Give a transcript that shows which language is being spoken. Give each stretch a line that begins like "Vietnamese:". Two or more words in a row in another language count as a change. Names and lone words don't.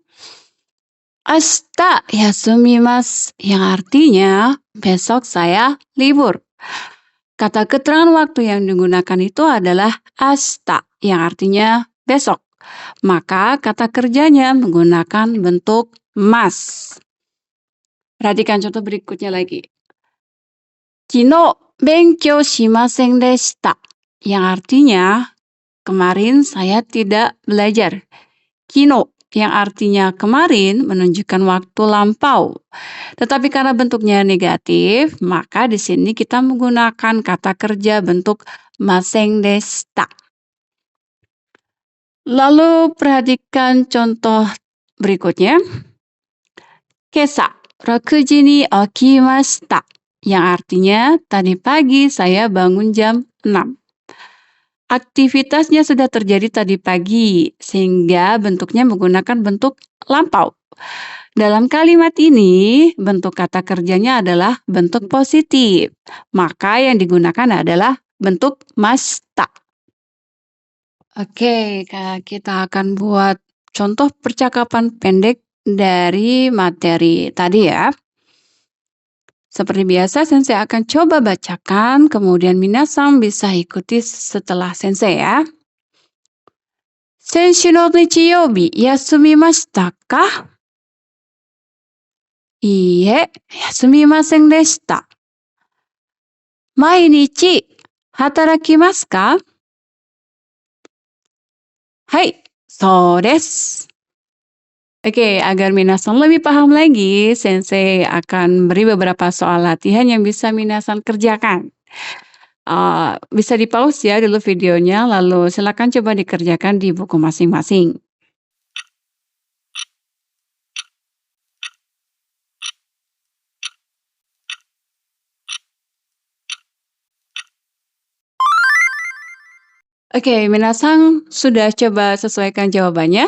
Japanese: 明日休みます
Indonesian: yang artinya besok saya libur. Kata keterangan waktu yang digunakan itu adalah ashita yang artinya besok. Maka kata kerjanya menggunakan bentuk mas. Perhatikan contoh berikutnya lagi.
Japanese: 昨日勉強しませんでした
Indonesian: yang artinya kemarin saya tidak belajar. Kino yang artinya kemarin menunjukkan waktu lampau. Tetapi karena bentuknya negatif, maka di sini kita menggunakan kata kerja bentuk
Japanese: ませんでした.
Indonesian: Lalu perhatikan contoh berikutnya.
Japanese: 今朝、6に起きました
Indonesian: yang artinya tadi pagi saya bangun jam 6. Aktivitasnya sudah terjadi tadi pagi, sehingga bentuknya menggunakan bentuk lampau. Dalam kalimat ini, bentuk kata kerjanya adalah bentuk positif. Maka yang digunakan adalah bentuk mashita. Oke, kita akan buat contoh percakapan pendek dari materi tadi ya. Seperti biasa, sensei akan coba bacakan, kemudian minasang bisa ikuti setelah sensei ya.
Japanese: 先週の日曜日休みましたか? いいえ、休みませんでした. 毎日働きますか? はい、そうです.
Indonesian: Oke, agar minasang lebih paham lagi, sensei akan beri beberapa soal latihan yang bisa minasang kerjakan. Bisa di-pause ya dulu videonya, lalu silakan coba dikerjakan di buku masing-masing. Oke, minasang sudah coba sesuaikan jawabannya?